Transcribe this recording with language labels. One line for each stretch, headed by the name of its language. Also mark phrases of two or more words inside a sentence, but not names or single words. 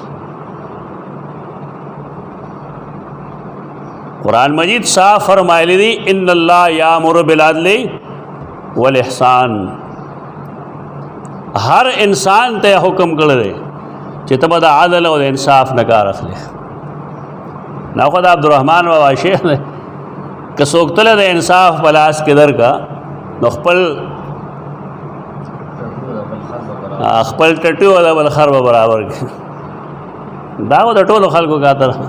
Pashto: قرآن مجید صاف فرمایلی دی
Arabic: ان اللہ یامر بالعدل والاحسان
Pashto: ہر انسان ته حکم کړی دی چې ته به د عدل او د انصاف نه کار اخلې نو خو د عبدالرحمن بابا شیخ دی که څوک تله د انصاف په لاس کې درکړه نو خپل ټټو د بل خر به برابر کړي دا خو د ټولو خلکو خاطر